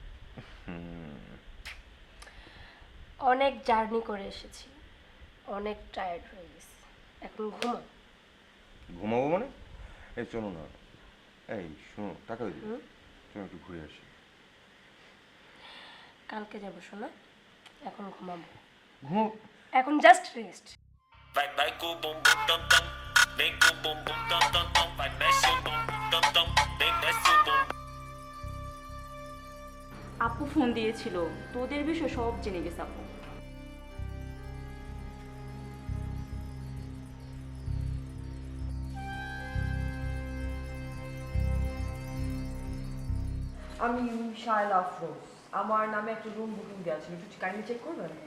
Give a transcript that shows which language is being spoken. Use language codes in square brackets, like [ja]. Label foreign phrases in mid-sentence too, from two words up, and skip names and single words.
[bn] অনেক জার্নি করে এসেছি, অনেক টায়ার্ড হয়ে গেছি, এখন ঘুমাও। ঘুমাবো মানে? এই চলো না, এই শোনো, টাকা দিই, চলো একটু ঘুরে আসি। কালকে যাবো শোনা, এখন ঘুমাবো, ঘুমাও। এখন [en] just rest. [pt] Vai, vai com o bumbum tam tam, vem com o bumbum tam tam tam, vai mexe o bumbum tam tam, vem desce o bumbum. [bn] আপু ফোন দিয়েছিল, তোদের বিষয় সব জেনে গেছে আপু। আমি শায়লা আফরোজ, আমার নামে একটা রুম বুকিং দেওয়া ছিল, একটু কাইন্ডলি চেক করবেন?